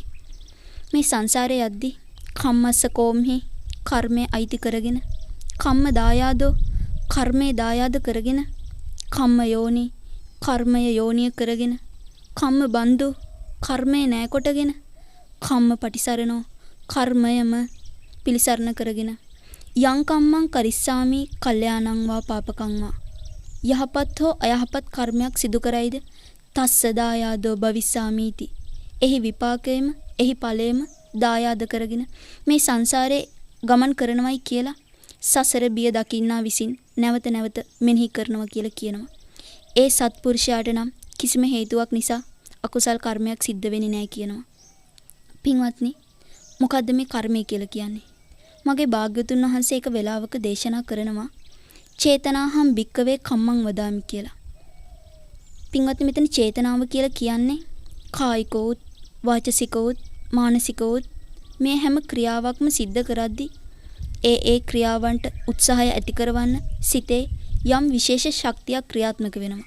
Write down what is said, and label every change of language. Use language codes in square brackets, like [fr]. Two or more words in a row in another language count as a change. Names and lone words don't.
[si] මේ සංසාරේ යද්දී [pi] කම්මස්ස කෝම්හි [si] කර්මය අයිති කරගෙන [pi] කම්ම දායාදෝ [si] කර්මයේ දායාද කරගෙන [pi] කම්ම යෝනි [si] කර්මය යෝනිය කරගෙන [pi] කම්ම බන්දු [si] කර්මය නෑකොටගෙන [pi] කම්ම පටිසරණෝ [si] කර්මයම පිළිසරණ කරගෙන [pi] යං කම්මං කරිස්සාමි කල්යාණං වා පාපකං වා [si] යහපත් හෝ අයහපත් කර්මයක් සිදු කරයිද [pi] තස්ස දායාදෝ භවිස්සාමීති. [si] එහි විපාකයම එහි ඵලයම දායාද කරගෙන මේ සංසාරේ ගමන් කරනවයි කියලා සසර බිය දකින්නා විසින් නැවත නැවත මෙනෙහි කරනවා කියලා කියනවා. ඒ සත්පුරුෂයාට නම් කිසිම හේතුවක් නිසා අකුසල් කර්මයක් සිද්ධ වෙන්නේ නැහැ කියනවා. පින්වත්නි, මොකද්ද මේ කර්මය කියලා කියන්නේ? මගේ භාග්‍යවතුන් වහන්සේ එක වෙලාවක දේශනා කරනවා [pi] චේතනාහම් භික්කවේ කම්මං වදාමි [si] කියලා. පින්වත්නි, මෙතන චේතනාව කියලා කියන්නේ කායිකෝත් වාචසිකෝත් මානසිකෝත් මේ හැම ක්‍රියාවක්ම සිද්ධ කරද්දී ඒ ක්‍රියාවන්ට උත්සාහය ඇති කරවන්න සිතේ යම් විශේෂ ශක්තියක් ක්‍රියාත්මක වෙනවා.